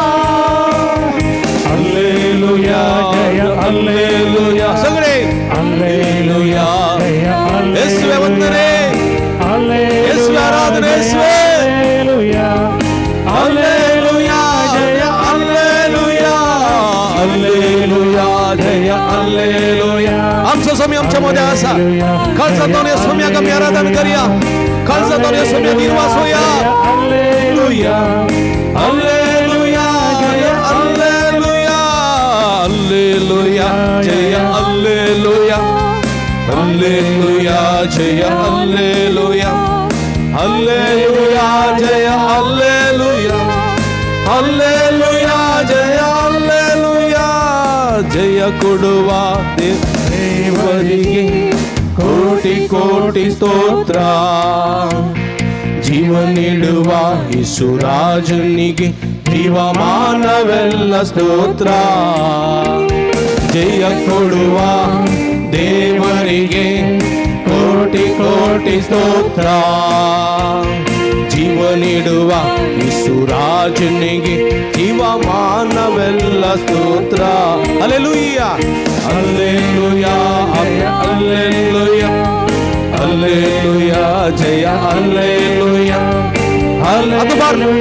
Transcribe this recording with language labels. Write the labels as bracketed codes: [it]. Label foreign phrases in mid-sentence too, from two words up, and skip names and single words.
[kn] ಹಲ್ಲೆಲೂಯಾ, ಜಯ ಹಲ್ಲೆಲೂಯಾ. ಸಗಳೆ ಹಲ್ಲೆಲೂಯಾ, ಜಯ ಯೇಸುವೇ ವಂದನೆ, ಯೇಸುವೇ ಆರಾಧನೆ, ಯೇಸುವೇ ಹಲ್ಲೆಲೂಯಾ, ಹಲ್ಲೆಲೂಯಾ, ಜಯ ಹಲ್ಲೆಲೂಯಾ, ಹಲ್ಲೆಲೂಯಾ, [kok] जय हालेलुया. आमचो सोमी आमच्या मध्ये आसा. काळजातून या सोम्याक आमी आराधन करया. काळजातून या सोम्याक निर्वास होया. हालेलुया, हालेलुया, जय हालेलुया, हालेलुया, जय हालेलुया, हालेलुया, जय हालेलुया, हालेलुया, जय हालेलुया, हालेलुया, जय हालेलुया. [kn] जय ಕೊಡುವ ದೇವರಿಗೆ ಕೋಟಿ ಕೋಟಿ ಸ್ತೋತ್ರ. ಜೀವ ನೀಡುವ ಯೇಸುರಾಜನಿಗೆ ಜೀವಮಾನವೆಲ್ಲ ಸ್ತೋತ್ರ. ಜಯ ಕೊಡುವ ದೇವರಿಗೆ ಕೋಟಿ ಕೋಟಿ ಸ್ತೋತ್ರ ಜೀವ ನೀಡುವ ಯೇಸುರಾಜನಿಗೆ ಜೀವಮಾನವೆಲ್ಲ ಸ್ತೋತ್ರ ಹಲ್ಲೆಲೂಯ ಹಲ್ಲೆಲೂಯ ಹಲ್ಲೆಲೂಯ ಹಲ್ಲೆಲೂಯ ಜಯ ಹಲ್ಲೆಲೂಯ ಹಲ್ಲೆಲೂಯ